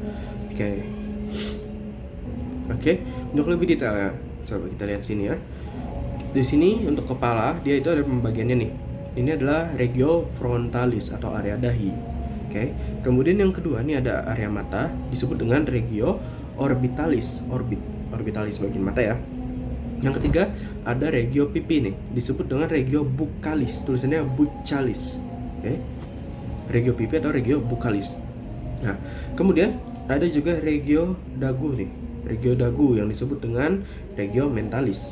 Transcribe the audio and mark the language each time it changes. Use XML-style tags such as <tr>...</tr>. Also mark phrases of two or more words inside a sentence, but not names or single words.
<id>Oke, untuk lebih detail ya, coba kita lihat sini ya. Di sini untuk kepala dia itu ada pembagiannya nih. Ini adalah</id> <la>regio frontalis</la> <id>atau area dahi. Oke. Kemudian yang kedua ini ada area mata disebut dengan</id> <la>regio orbitalis,</la> <id>orbitalis bagian mata ya. Yang ketiga ada regio pipi nih, disebut dengan</id> <la>regio buccalis,</la> <id>tulisannya buccalis. Oke. Regio pipi atau</id> <la>regio buccalis.</la> <id>Nah, kemudian ada juga regio dagu nih, regio dagu yang disebut dengan</id> <la>regio mentalis.</la>